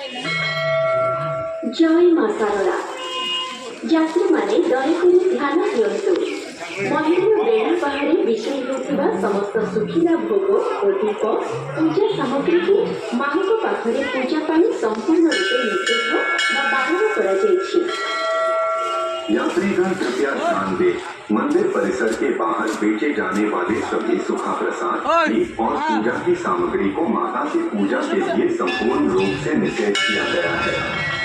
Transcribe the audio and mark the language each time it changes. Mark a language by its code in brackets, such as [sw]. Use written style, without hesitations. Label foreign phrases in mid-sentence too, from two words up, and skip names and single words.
[or] ଜୟ ମା ଶାରଳା। ଯାତ୍ରୀମାନେ ଦୟାକରି ଧ୍ୟାନ ଦିଅନ୍ତୁ। ମନ୍ଦିର ବେଢ଼ା ବାହାରେ ବିକ୍ରି ହେଉଥିବା ସମସ୍ତ ଶୁଖିଲା ଭୋଗ ଓ ଦୀପ ପୂଜା ସାମଗ୍ରୀକୁ ମାଙ୍କ ପାଖରେ ପୂଜା ପାଇଁ ସମ୍ପୂର୍ଣ୍ଣ ରୂପେ ନିଷେଧ ବା ବାରଣ କରାଯାଇଛି। [hi] यात्रीगण कृपया ध्यान दें, मंदिर परिसर के बाहर बेचे जाने वाले सभी सुखा प्रसाद दीप और पूजा की सामग्री को माता की पूजा के लिए संपूर्ण रूप से निषेध किया गया है।